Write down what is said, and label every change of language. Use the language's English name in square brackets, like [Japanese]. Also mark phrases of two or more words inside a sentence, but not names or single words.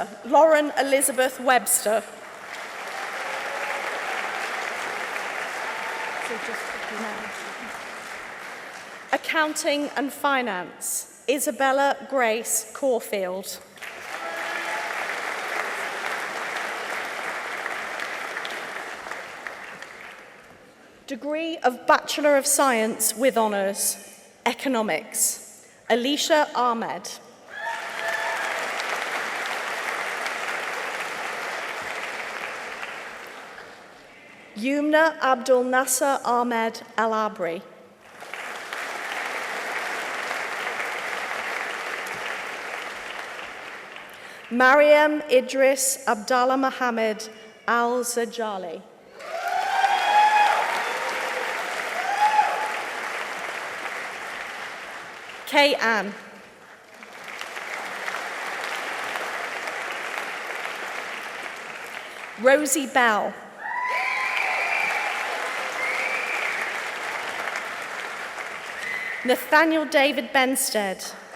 [English] Lauren Elizabeth Webster. Accounting and Finance, Isabella Grace Caulfield. Degree of Bachelor of Science with Honours, Economics, Alicia Ahmed. Yumna Abdul Nasser Ahmed Al Abri. Mariam Idris Abdallah Mohammed Al Zajali. Kay Ann. Rosie Bell. Nathaniel David Benstead.